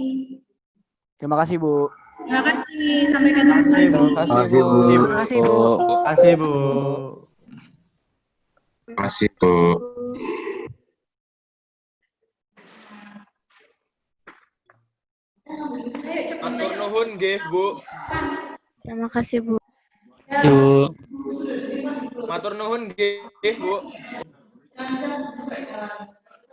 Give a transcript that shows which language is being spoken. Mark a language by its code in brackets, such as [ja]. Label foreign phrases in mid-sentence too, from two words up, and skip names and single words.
[id] Terima kasih, Bu. Terima kasih. Sampai ketemu lagi. Terima kasih, Bu. Terima kasih, Bu. Terima kasih, Bu. Masih, Bu. Ayo cepat [jv] Matur [id] ayo. [jv] nuhun nggih, Bu. [id] Terima kasih, Bu. Bu. [jv] Matur nuhun nggih, Bu.